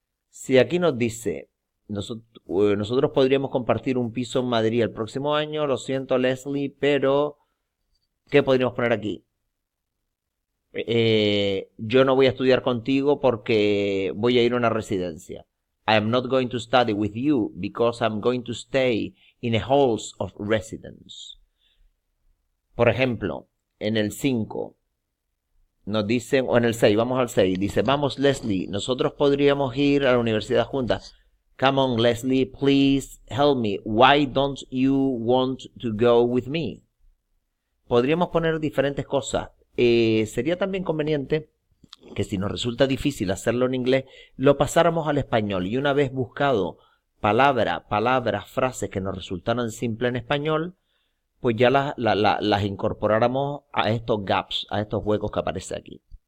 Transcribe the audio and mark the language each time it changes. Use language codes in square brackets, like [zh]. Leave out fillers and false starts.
[es] Si aquí nos dice, nosotros podríamos compartir un piso en Madrid el próximo año, lo siento Leslie, pero ¿qué podríamos poner aquí? Yo no voy a estudiar contigo porque voy a ir a una residencia. [en] I am not going to study with you because I'm going to stay in a house of residence. [es] Por ejemplo, en el 5 nos dicen, o en el 6, vamos al 6, dice, vamos Leslie, nosotros podríamos ir a la universidad juntas. [en] Come on Leslie, please help me. Why don't you want to go with me? [es] Podríamos poner diferentes cosas. Sería también conveniente que si nos resulta difícil hacerlo en inglés, lo pasáramos al español y una vez buscado palabras, frases que nos resultaran simples en español, pues ya las incorporáramos a estos gaps, a estos huecos que aparece aquí.